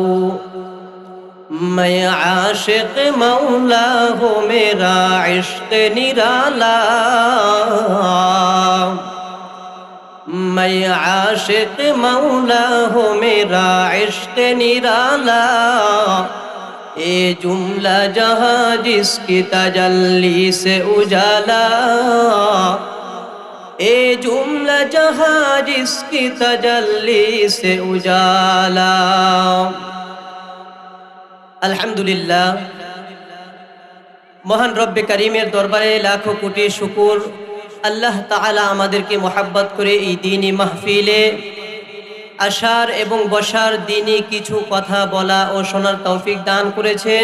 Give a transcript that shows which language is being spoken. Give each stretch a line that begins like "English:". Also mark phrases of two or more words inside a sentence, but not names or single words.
Urdu: میں عاشق مولا ہوں میرا عشق نرالا، میں عاشق مولا ہوں میرا عشق نرالا. اے جملہ جہاں جس کی تجلی سے اجالا، اے جملہ جہاں جس کی تجلی سے اجالا.
Bangla: আলহামদুলিল্লাহ, মহান রব্বে কারিমের দরবারে লাখো কোটি শুকর। আল্লাহ তাআলা আমাদেরকে মোহাব্বত করে এই দ্বীনি মাহফিলে আসার এবং বসার, দ্বীনি কিছু কথা বলা ও শোনার তৌফিক দান করেছেন।